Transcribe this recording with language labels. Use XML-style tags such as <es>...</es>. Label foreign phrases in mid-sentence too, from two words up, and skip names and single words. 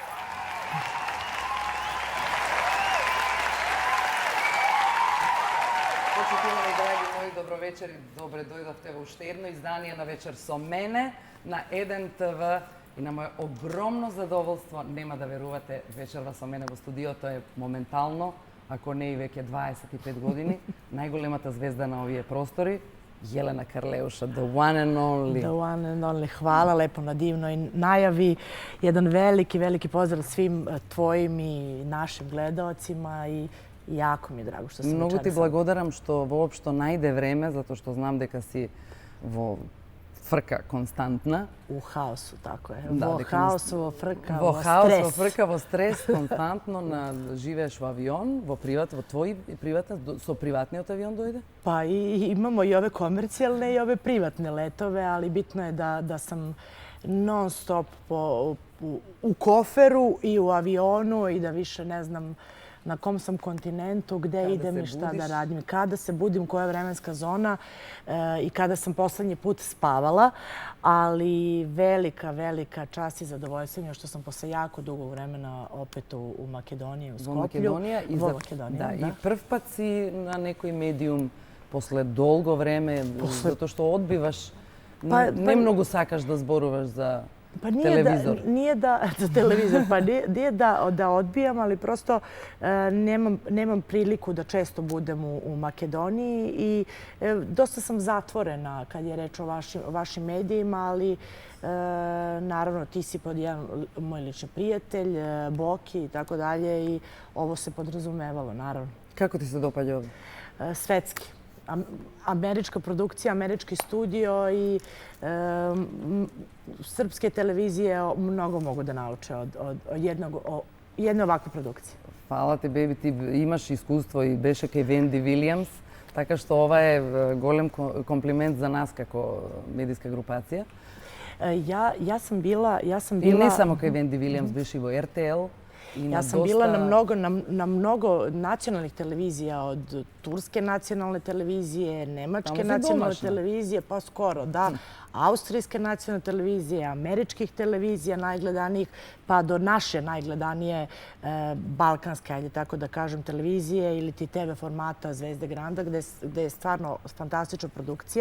<mk>Почитувани драги мои, добро вечер и добре дојдовте во уште едно издание на Вечер со мене на Еден ТВ и на моје огромно задоволство, нема да верувате, вечерва со мене во студиото е моментално, ако не и веќе 25 години, најголемата звезда на овие простори, Јелена Карлеуша,</mk> <en>the one and only. The one and only.</en> <sr>Hvala lepo na divnoj najavi. Jedan veliki pozdrav svim tvojim i našim gledaocima i jako mi je drago što sam</sr> <mk>Многу ти</mk> <sr>večeras.</sr> <mk>благодарам што воопшто најде време, затоа што знам дека си во фрка константна.</mk> <sr>U haosu, tako je.</sr> <mk>Да, Vo дека haosu, во фрка, Во vo хаос,</mk> <sr>stres.</sr> <mk>во фрка, во стрес, константно живееш во авион, во твој приватен, со приватниот авион дојде?</mk> <sr>Pa imamo i ove komercijalne i ove privatne letove, ali bitno je da sam non stop u koferu i u avionu i da više ne znam na kom sam kontinentu, gde idem i šta da radim. Kada se budim, koja je vremenska zona i kada sam poslednji put spavala. Ali velika čast i zadovoljstvo što sam posle jako dugog vremena opet u Makedoniji, u Skoplju.</sr> <mk>Во Македонија. Да, и прв пат си на некој медиум после долго време, затоа што одбиваш, не многу сакаш да зборуваш за телевизор.</mk> <sr>Nije da televizor, pa nije da odbijam, ali prosto nemam priliku da često budem u Makedoniji i dosta sam zatvorena kad je reč o vašim medijima, ali naravno ti si pod jedan moj lični prijatelj, Boki i tako dalje i ovo se podrazumevalo, naravno.</sr> <mk>Како ти се допаѓа овде?</mk> <sr>Svetski. Američka produkcija, američki studio i srpske televizije mnogo mogu da nauče od jedne ovakve produkcije.</sr> <mk>Фала ти, беби, ти имаш искуство и беше кај Венди Вилијамс, така што ова е голем комплимент за нас како медиска групација.</mk> <sr>Ja sam bila...</sr> <mk>И не само кај Венди Вилијамс, беше и во РТЛ.</mk> <sr>Ja sam bila na mnogo nacionalnih televizija, od Turske nacionalne televizije, Nemačke nacionalne televizije, pa skoro, da, Austrijske nacionalne televizije, američkih televizija najgledanijih, pa do naše najgledanije balkanske, ajde tako da kažem, televizije ili ti TV formata Zvezde Granda, gde je stvarno fantastična produkcija.</sr>